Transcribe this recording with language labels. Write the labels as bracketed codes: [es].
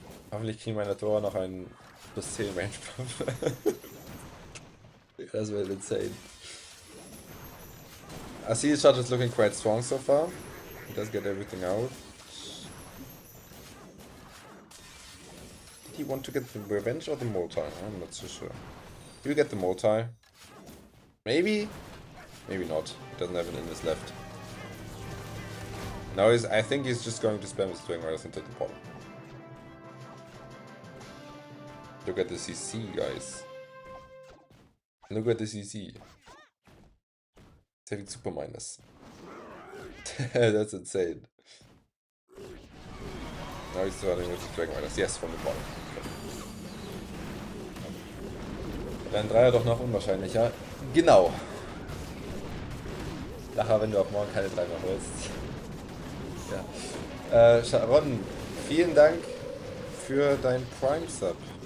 [de] Hoffentlich kriegen meine Tor noch einen plus 10 Range Buff. Das wird insane. [en] I see his shot is looking quite strong so far. He does get everything out. Did he want to get the revenge or the multi? I'm not so sure. He will get the multi. Maybe? Maybe not. He doesn't have an invis left. Now I think he's just going to spam his Dragon Riders into the bottom. Look at the CC, guys. Look at the CC. Saving super minus. That's insane. Now he's running with the Dragon Riders. Yes, from the bottom. [de] Dann Dreier doch noch unwahrscheinlicher. Genau. Lacher, wenn du ab morgen keine 3 mehr holst. Ja. Sharon, vielen Dank für dein Prime-Sub.